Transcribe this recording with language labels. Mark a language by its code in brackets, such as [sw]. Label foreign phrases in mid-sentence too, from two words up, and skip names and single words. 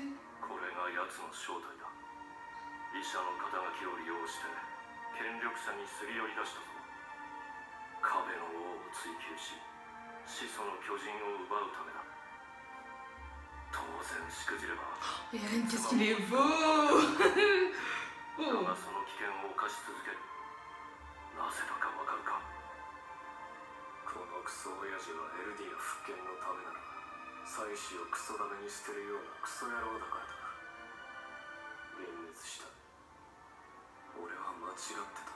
[ja] これが奴の正体だ。医者の肩書きを利用して権力者にすり寄り出したぞ。壁の王を追求し始祖の巨人を奪うためだ。当然しくじれば [fr] Et Ren, qu'est-ce qu'il est beau! [ja] だ Oh. がその危険を冒し続ける。なぜだかわかるか？このクソ親父はエルディア復権のためなら妻子をクソダメに捨てるようなクソ野郎だからだ。幻滅した。俺は間違ってた。